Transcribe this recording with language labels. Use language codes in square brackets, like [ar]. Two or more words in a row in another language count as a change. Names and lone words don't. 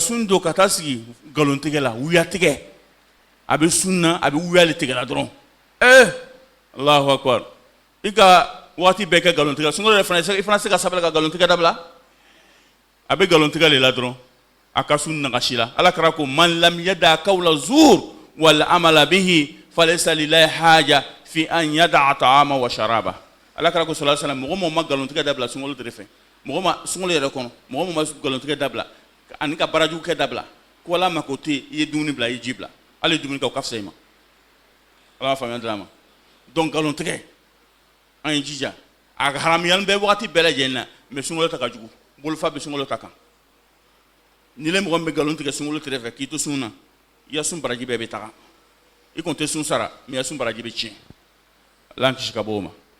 [bm] sun don ka taa sigi nkalontigɛ la wuyatigɛ a bɛ sun na a bɛ wuyali tigɛ la dɔrɔn [ar] الله أكبر [bm] i ka waati bɛɛ kɛ nkalontigɛ sunkalo yɛrɛ fana i fana se ka sabali ka nkalontigɛ dabila a bɛ nkalontigɛ le la dɔrɔn a ka sun nagasi la ala kɛra ko [ar] من لم يدع قول الزور والعمل به فليس لله حاجة في أن يدع طعام وشراب [bm] ala kɛra ko [ar] صلى الله عليه وسلم [bm] mɔgɔ min ma nkalontigɛ dabila sunkalo tɛrɛ fɛ mɔgɔ ma sunkalo yɛrɛ kɔnɔ mɔgɔ min ma nkalontigɛ dabila ani ka barajugu kɛ dabila ko ala ma ko te i ye dumuni bila i ye ji bila hali dumuni kɛ o ka fisa i ma ala ma faamuya d'a ma donc nkalontigɛ an ye jija a haramuyalen bɛ waati bɛɛ lajɛlen na mais sunkalo ta ka jugu bolofa bɛ sunkalo ta kan ni le mɔgɔ min bɛ nkalontigɛ sunkalo tɛrɛ fɛ k'i to sun na i ka sun baraji bɛɛ bɛ taga i kɔni tɛ sun sara mais i ka sun baraji bɛ tiɲɛ ala kisi ka bɔ o ma